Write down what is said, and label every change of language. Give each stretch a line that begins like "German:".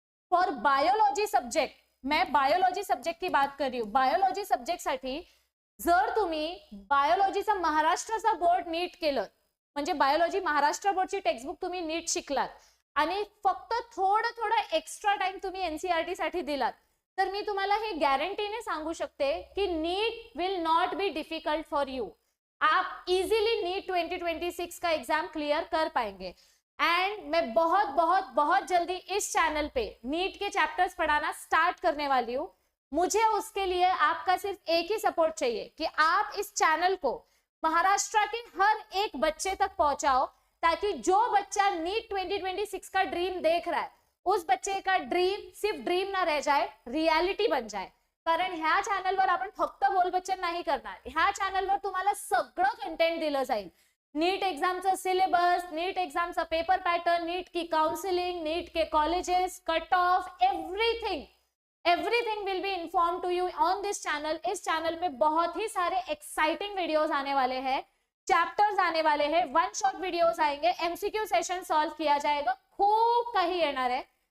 Hindi: For biology subject, मैं biology subject की बात कर रही हूँ.
Marathi: बायोलॉजी सब्जेक्ट साठी जर तुम्ही बायोलॉजीचं महाराष्ट्राचा बोर्ड नीट केलं, म्हणजे बायोलॉजी महाराष्ट्र बोर्डची टेक्स्टबुक तुम्ही नीट शिकलात आणि फक्त थोडं थोडं एक्स्ट्रा टाइम तुम्ही एनसीईआरटी साठी दिलात, तर मी तुम्हाला हे गॅरंटीने सांगू शकते की
English: NEET will not be difficult for you.
Hindi: आप इजीली नीट 2026 का एग्जाम क्लियर कर पाएंगे. एंड मैं बहुत बहुत बहुत जल्दी इस चैनल पे नीट के चैप्टर्स पढ़ाना स्टार्ट करने वाली हूँ. मुझे उसके लिए आपका सिर्फ एक ही सपोर्ट चाहिए कि आप इस चैनल को महाराष्ट्र के हर एक बच्चे तक पहुंचाओ, ताकि जो बच्चा नीट 2026 का ड्रीम देख रहा है उस बच्चे का ड्रीम सिर्फ ड्रीम ना रह जाए, रियालिटी बन जाए.
Marathi: कारण ह्या चॅनलवर आपण फक्त बोलबच्चन नाही करणार, ह्या चॅनलवर तुम्हाला सगळं कंटेंट दिलं जाईल. नीट एग्जामचा सिलेबस, नीट एग्जामचा पेपर पैटर्न,
Hindi: NEET की काउंसलिंग, नीट के colleges,
English: Cut off, everything will be inform to you on this channel.
Hindi: इस चैनल पे बहुत ही सारे एक्साइटिंग वीडियोस आने वाले हैं, चैप्टर्स आने वाले हैं, वन शॉट वीडियोस आएंगे, एमसीक्यू सेशन सॉल्व किया जाएगा,
Marathi: खूप काही येणार आहे.